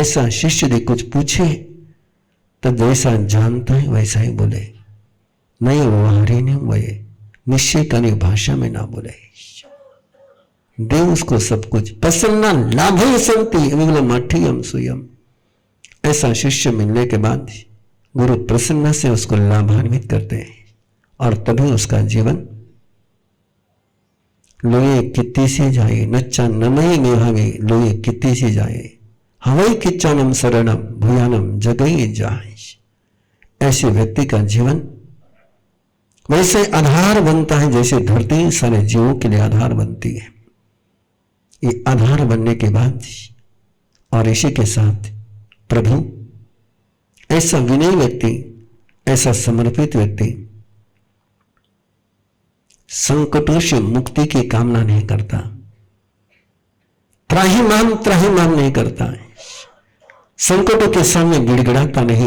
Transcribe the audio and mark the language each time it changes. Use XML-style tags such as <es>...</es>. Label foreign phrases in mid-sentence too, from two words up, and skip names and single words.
<hi>ऐसा शिष्य यदि कुछ पूछे तो जैसा जानता है वैसा ही बोले, नहीं व्यवहारी नहीं वही निश्चय करनी भाषा में ना बोले, दे उसको सब कुछ।</hi> <pra>प्रसन्ना लाभे संति मठियम स्वयं।</pra> <hi>ऐसा शिष्य मिलने के बाद गुरु प्रसन्न से उसको लाभान्वित करते हैं, और तभी उसका जीवन</hi> <pra>लोये कित्ती सी जाए, नच्चा नमई मेहावे लोये कित्ती सी जाए, हवई किच्चानम शरणम भूयानम जगई जाए।</pra> <hi>ऐसे व्यक्ति का जीवन वैसे आधार बनता है जैसे धरती सारे जीवों के लिए आधार बनती है। ये आधार बनने के बाद और इसी के साथ प्रभु, ऐसा विनयी व्यक्ति, ऐसा समर्पित व्यक्ति संकटों से मुक्ति की कामना नहीं करता, त्राहिमाम नहीं करता है, संकटों के सामने गिड़गिड़ाता नहीं।</hi>